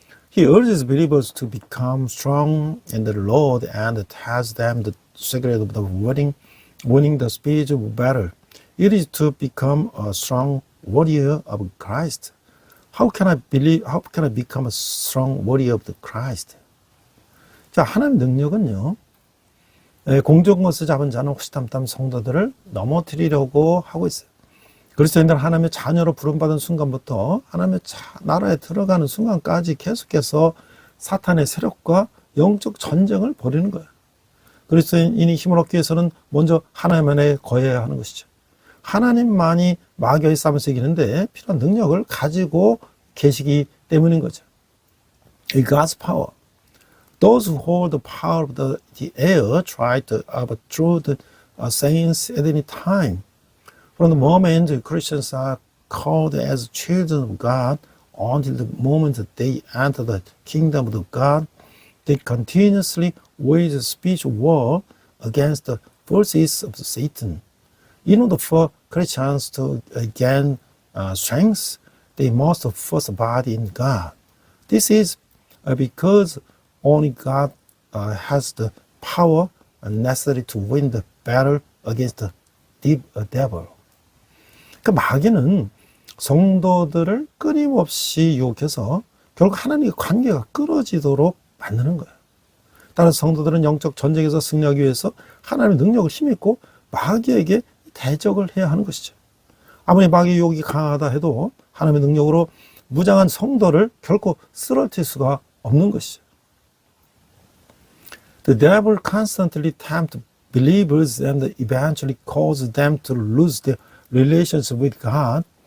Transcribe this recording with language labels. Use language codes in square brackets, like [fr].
[en] He urges believers to become strong in the Lord and tells them the secret of the winning the spiritual battle. It is to become a strong warrior of Christ. How can I become a strong warrior of the Christ? [ko] 자, 하나님의 능력은요, 공적인 것을 잡은 자는 호시탐탐 성도들을 넘어뜨리려고 하고 있어요. 그리스도인들은 하나님의 자녀로 부름받은 순간부터 하나님의 나라에 들어가는 순간까지 계속해서 사탄의 세력과 영적 전쟁을 벌이는 거예요. 그리스도인이 힘을 얻기 위해서는 먼저 하나님 안에 거해야 하는 것이죠. 하나님만이 마귀의 싸움에서 이기는데 필요한 능력을 가지고 계시기 때문인 거죠. [en] God's power. Those who hold the power of the air try to overthrow the saints at any time. From the moment Christians are called as children of God until the moment they enter the kingdom of God, they continuously wage a spiritual war against the forces of Satan. In order for Christians to gain strength, they must first abide in God. This is because only God has the power necessary to win the battle against the devil. [ko] 그 마귀는 성도들을 끊임없이 유혹해서 결국 하나님의 관계가 끊어지도록 만드는 거예요. 따라서 성도들은 영적 전쟁에서 승리하기 위해서 하나님의 능력을 힘입고 마귀에게 대적을 해야 하는 것이죠. 아무리 마귀의 유혹이 강하다 해도 하나님의 능력으로 무장한 성도를 결코 쓰러뜨릴 수가 없는 것이죠. [en] The devil constantly tempts believers and eventually cause them to lose their relationship with God.